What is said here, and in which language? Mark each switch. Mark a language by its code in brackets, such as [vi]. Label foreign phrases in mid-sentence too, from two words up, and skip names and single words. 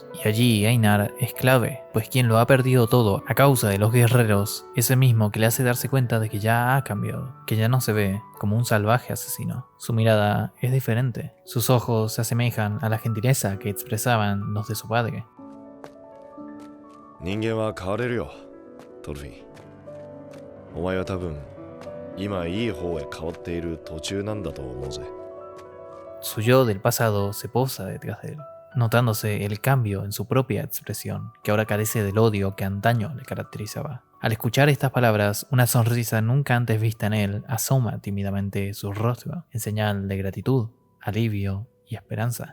[es] Y allí Einar es clave, pues quien lo ha perdido todo a causa de los guerreros es el mismo que le hace darse cuenta de que ya ha cambiado, que ya no se ve como un salvaje asesino. Su mirada es diferente, sus ojos se asemejan a la gentileza que expresaban los de su padre. [ja] 人間は変われるよ、トルフィン。お前は多分今いい方へ変わっている途中なんだと思うぜ。 [es] Su yo del pasado se posa detrás de él, notándose el cambio en su propia expresión, que ahora carece del odio que antaño le caracterizaba. Al escuchar estas palabras, una sonrisa nunca antes vista en él asoma tímidamente su rostro, en señal de gratitud, alivio y esperanza.